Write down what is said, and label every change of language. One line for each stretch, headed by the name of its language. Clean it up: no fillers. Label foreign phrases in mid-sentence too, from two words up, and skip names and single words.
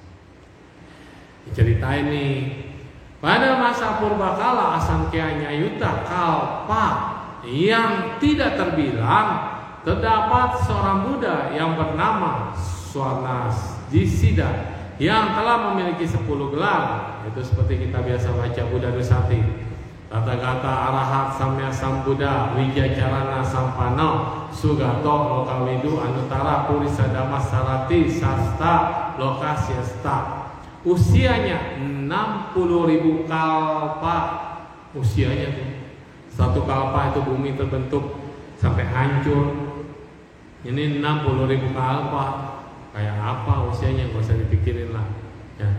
Indonesian: Diceritain nih, pada masa purbakala
Pali: Asamkhya Nyayuta Kalpa
Indonesian: yang tidak terbilang, terdapat seorang Buddha yang bernama Swanasdisida yang telah memiliki 10 gelar. Itu seperti kita biasa baca Buddha Dusati.
Pali: Kata-kata Arahat Samya Sambuddha Wijacarana Sampano Sugato Lokawidu Anutara Purisa Damasarati Sasta Lokasyasta.
Indonesian: Usianya 60.000 kalpa. Usianya tuh. Satu kalpa itu bumi terbentuk sampai hancur. Ini 60.000 kalpa. Kayak apa usianya, gak usah dipikirin lah ya.